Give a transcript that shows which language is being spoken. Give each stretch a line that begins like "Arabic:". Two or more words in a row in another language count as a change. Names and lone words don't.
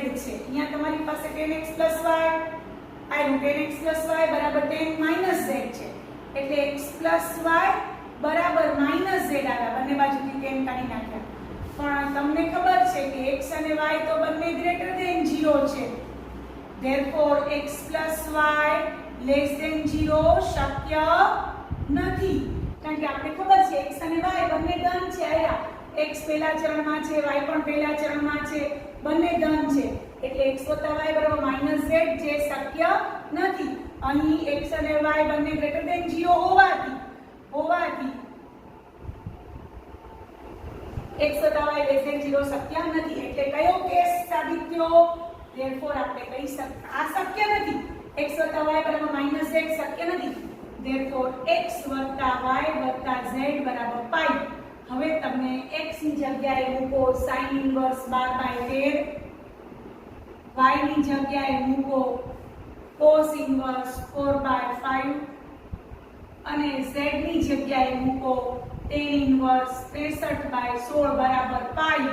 Gujarati: અહીંયા તમારી પાસે tan x y આવ્યું, tan x y બરાબર tan માઈનસ z છે, એટલે x y બરાબર માઈનસ z આવ્યા. બંને બાજુથી tan કાઢી નાખ્યા. પણ તમને ખબર છે કે x અને y તો બંને
English: greater than
Gujarati: 0 છે, therefore x y
English: less than
Gujarati: 0 શક્ય નથી. કારણ કે આપણે ખબર છે x અને y બંને ધન છે, આયા x પહેલા ચરણમાં છે, y પણ પહેલા ચરણમાં છે, બંને ધન છે, એટલે x y બરાબર માઈનસ z જે શક્ય નથી. અહીં x અને y બંને
English: greater than
Gujarati: 0 હોવાથી x y
English: less than
Gujarati: 0 શક્ય નથી. એટલે કયો કેસ સાબિત થયો? therefore આપણે કહી શકતા આ શક્ય નથી, x y બરાબર માઈનસ z શક્ય નથી, therefore x y z બરાબર પાઈ. હવે તમને x ની જગ્યાએ મૂકો sin ઇન્વર્સ 12/13, y ની જગ્યાએ મૂકો cos ઇન્વર્સ 4/5 અને z ની જગ્યાએ મૂકો tan ઇન્વર્સ 63/16 બરાબર પાઈ.